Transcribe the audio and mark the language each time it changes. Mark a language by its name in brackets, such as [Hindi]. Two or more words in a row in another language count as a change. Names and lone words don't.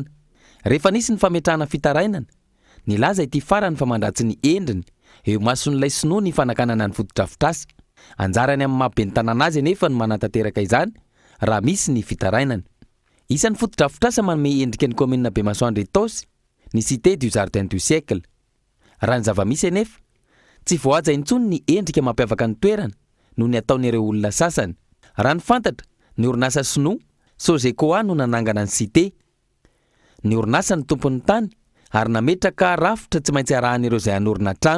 [Malagasy] Rehefa nisy ny fametrahana fitarainana, nilaza ity farany fa mandratsy ny endriny eo mason'ilay sinoa ny fanakanana ny fotodrafitrasa. Anjarany amin'ny mahaben'ny tanàna azy anefa ny manantanteraka izany raha misy ny fitarainana. Isan'ny fotodrafitrasa manome endrika ny commune be masoandro itosy ny [French] cité du jardin du siècle. [Malagasy] Raha ny zava-misy anefa tsy voahaja intsony ny endrika mampiavaka ny toerana noho ny ataon'ireo olona sasany. Raha ny fantatra ny orinasa sinoa Sogecoa no nanangana ny cité. Ny orinasa ny tompon'ny tany ary nametraka rafitra tsy maintsy arahan'ireo izay hanorina trano.